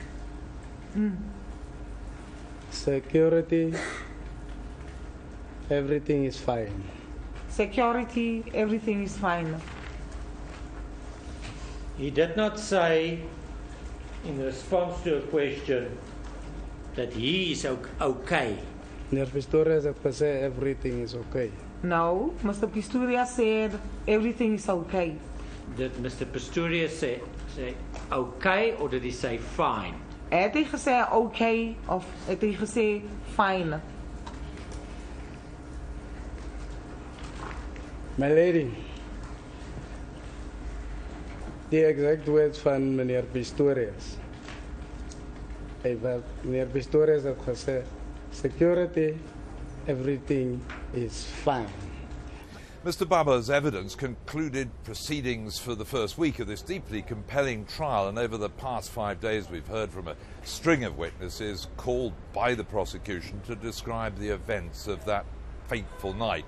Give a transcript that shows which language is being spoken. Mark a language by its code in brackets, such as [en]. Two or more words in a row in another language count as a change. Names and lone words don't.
[en] Security, everything is fine. security, everything is fine. He did not say, in response to a question, that he is okay. [af] Meneer Pistorius het gesê [en] everything is okay. No, Mr. Pistorius said everything is okay. Did Mr. Pistorius say okay, or did he say fine? [af] Het hy gesê okay of het hy gesê fine? [en] My lady, [af] die [en] exact words [af] van meneer Pistorius. Meneer Pistorius het gesê [en] security, everything is fine. Mr. Baba's evidence concluded proceedings for the first week of this deeply compelling trial, and over the past 5 days we've heard from a string of witnesses called by the prosecution to describe the events of that fateful night.